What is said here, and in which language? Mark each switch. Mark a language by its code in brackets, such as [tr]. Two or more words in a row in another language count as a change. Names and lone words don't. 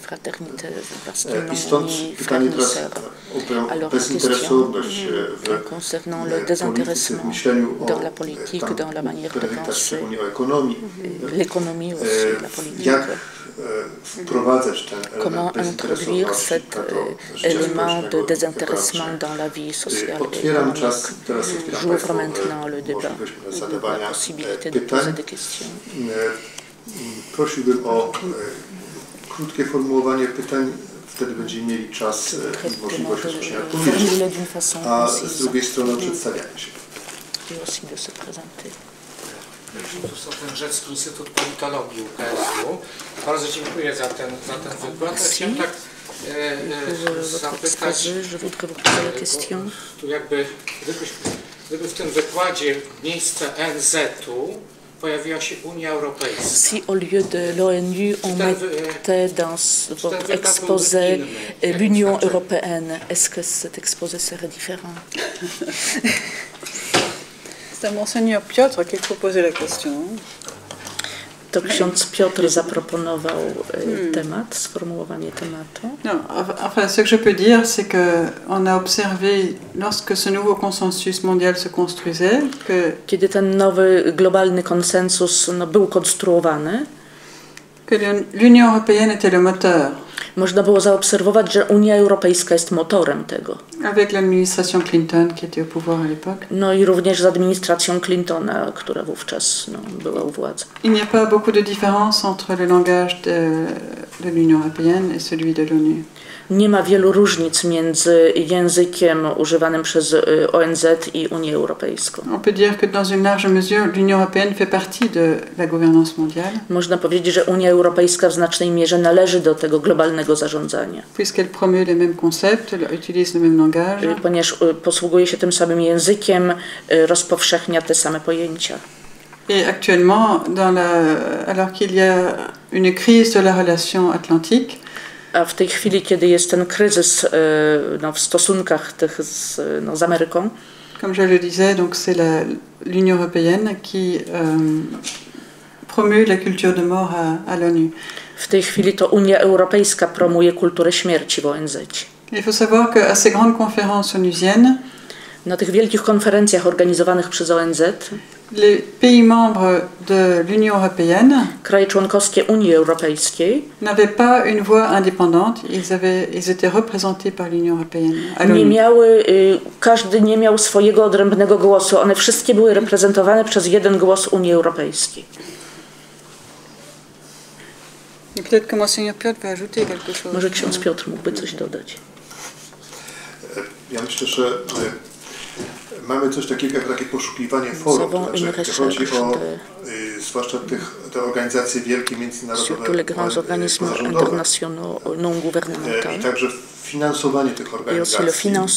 [pl] I stąd pytanie teraz o bezinteresowność w myśleniu o Benedykta, szczególnie o ekonomii. Jak wprowadzać ten element bezinteresowności jako [fr] désintéressement dans la vie sociale. [pl] Otwieram czas, teraz otwieram możliwość zadawania pytań. Prosiłbym o krótkie formułowanie pytań, wtedy będziemy mieli czas i możliwość rozpoczęcia odpowiedzi, a z drugiej strony przedstawiania się. Ten Rzecki Instytut Politologii UKSW. Bardzo dziękuję za ten wykład. Chciałem tak zapytać, tu jakby, gdyby w tym wykładzie w miejsce NZ-u pojawiła się Unia Europejska. [fr] Si au lieu de l'ONU, on mettait dans votre exposé l'Union européenne, est-ce que cet exposé serait différent? C'est Monseigneur Piotr qui proposait la question. [pl] To ksiądz Piotr zaproponował temat, sformułowanie tematu. [fr] Non, enfin, ce que je peux dire, c'est qu'on a observé, lorsque ce nouveau consensus mondial se construisait, que [pl] kiedy ten nowy globalny konsensus był konstruowany, [fr] que l'Union européenne était le moteur. [pl] Można było zaobserwować, że Unia Europejska jest motorem tego. [fr] Avec l'administration Clinton qui était au pouvoir à l'époque. [pl] No i również z administracją Clintona, która wówczas była u władzy. [fr] Il n'y a pas beaucoup de différence entre le langage de l'Union européenne et celui de l'ONU. [pl] Nie ma wielu różnic między językiem używanym przez ONZ i Unię Europejską. [fr] On peut dire que dans une large mesure, l'Union européenne fait partie de la gouvernance mondiale. [pl] Można powiedzieć, że Unia Europejska w znacznej mierze należy do tego globalnego zarządzania. [fr] Puisqu'elle promeut les mêmes concepts, elle utilise le même langage. [pl] Ponieważ posługuje się tym samym językiem, rozpowszechnia te same pojęcia. [fr] Et actuellement, alors qu'il y a une crise de la relation atlantique, [pl] a w tej chwili, kiedy jest ten kryzys w stosunkach tych z Ameryką, [fr] comme je le disais, donc c'est l'Union européenne qui promeut la culture de mort à l'ONU. [pl] W tej chwili to Unia Europejska promuje kulturę śmierci w ONZ. [fr] Il faut savoir que à ces grandes conférences onusiennes, [pl] na tych wielkich konferencjach organizowanych przez ONZ, [fr] les pays membres de l'Union européenne, [pl] kraje członkowskie Unii Europejskiej, [fr] n'avaient pas une voix indépendante, ils étaient représentés par l'Union européenne. [pl] Każdy nie miał swojego odrębnego głosu, one wszystkie były reprezentowane przez jeden głos Unii Europejskiej. Może ksiądz Piotr mógłby coś dodać. Ja myślę, że mamy coś takiego jak takie poszukiwanie forum, to znaczy chodzi o zwłaszcza te organizacje wielkie międzynarodowe, pozarządowe i także finansowanie tych organizacji.